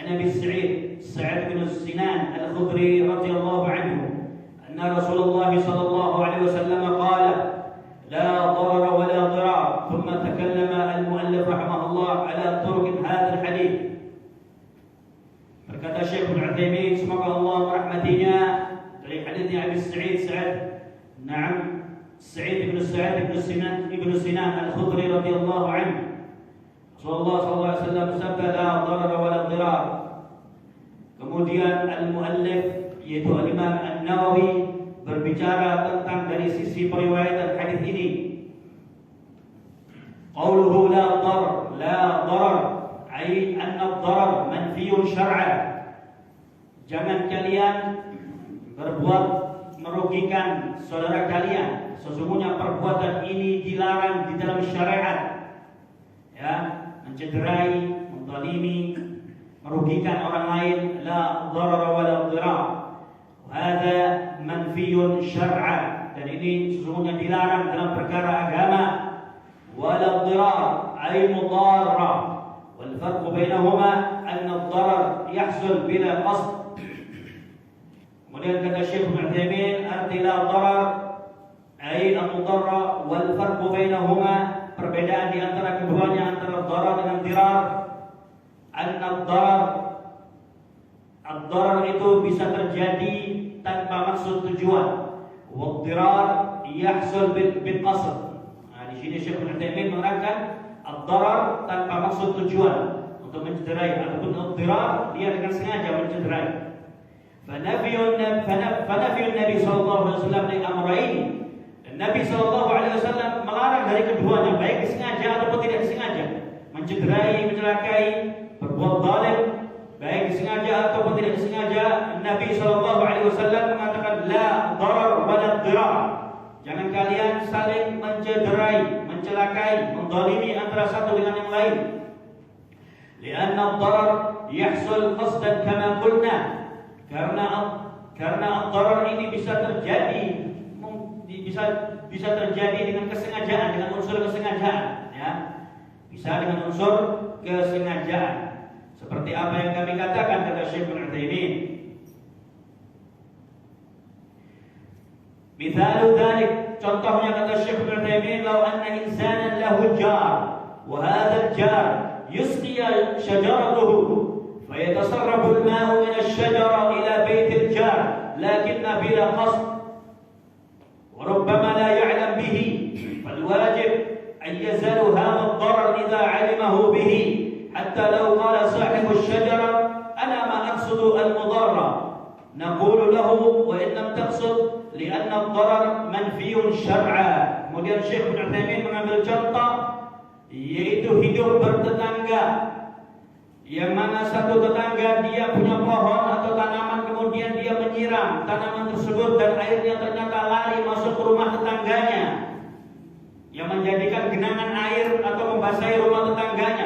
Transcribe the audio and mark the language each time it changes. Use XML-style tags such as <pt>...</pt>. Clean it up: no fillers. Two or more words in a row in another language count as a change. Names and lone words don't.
<ar>أبي سعد بن سنان الخدري رضي الله عنه أن رسول الله صلى الله عليه وسلم قال لا ضرر ولا ضرار ثم تكلم المؤلف رحمه الله على طرق هذا الحديث.</ar> <id>Berkata Syekh Ibnu Utsaimin, semoga Allah merahmatinya, dari hadisnya Abi Sa'id ibn Sinan al-Khudri</id> <ar>رضي الله عنه.</ar> <id>Rasulullah SAW bersabda,</id> <ar>لا ضرر ولا ضرار.</ar> <id>Kemudian al-muallif yaitu Imam An-Nawawi berbicara tentang dari sisi periwayatan hadis ini.</id> <ar>قوله لا ضرر أي أن الضرر منفي شرعا.</ar> <id>Jangan kalian berbuat merugikan saudara kalian. Sesungguhnya perbuatan ini dilarang di dalam syariat. Ya, mencederai, menzalimi, merugikan orang lain,</id> <ar>لا ضرر ولا ضرار. هذا منفي شرعا,</ar> <id>dan ini sesungguhnya dilarang dalam perkara agama.</id> <ar>ولا ضرار أي مضارة والفرق بينهما أن الضرر يحصل بلا قصد.</ar> <id>Kemudian kata Syekh Ibnu Utsaimin, arti</id> <ar>لا ضرر أي المضارة والفرق بينهما,</ar> <id>perbedaan di antara keduanya, antara dharar dengan dhirar,</id> <ar>أن الضرر</ar> <id>itu bisa terjadi tanpa maksud tujuan,</id> <ar>والضرار يحصل بالقصد.</ar> <id>Nah, di sini Syekh Ibnu Utsaimin menerangkan ad-dharar tanpa maksud tujuan untuk mencederai, ataupun ad-dhirar dia dengan sengaja mencederai.</id> <ar>فنفى النبي صلى الله عليه وسلم الأمرين.</ar> <id>Nabi SAW melarang dari keduanya, baik disengaja ataupun tidak disengaja, mencederai, mencelakai, berbuat zalim, baik disengaja ataupun tidak disengaja. Nabi SAW mengatakan</id> <ar>لا ضرر ولا ضرار.</ar> <id>Jangan kalian saling mencederai, mencelakai, menzalimi antara satu dengan yang lain.</id> <ar>لأن الضرر يحصل قصدا كما قلنا.</ar> <id>Karena ad-dharar ini bisa terjadi dengan kesengajaan, dengan unsur kesengajaan, ya. Bisa dengan unsur kesengajaan. Seperti apa yang kami katakan, kata Syekh Ibnu Utsaimin.</id> <ar>مثال ذلك,</ar> <id>contohnya kata Syekh Ibnu Utsaimin,</id> <ar>لو أن إنسانا له جار وهذا الجار يسقي شجرته فيتسرب الماء من الشجرة إلى بيت الجار لكن بلا قصد وربما لا يعلم به فالواجب أن يزال هذا الضرر إذا علمه به حتى لو قال صاحب الشجرة أنا ما أقصد المضرة نقول له وإن لم تقصد لأن الضرر منفي شرعا.</ar> <id>Kemudian Syekh Ibnu Utsaimin mengambil contoh, yaitu hidup bertetangga, yang mana satu tetangga dia punya pohon atau tanaman, kemudian dia menyiram tanaman tersebut dan airnya ternyata lari masuk ke rumah tetangganya, yang menjadikan genangan air atau membasahi rumah tetangganya.</id>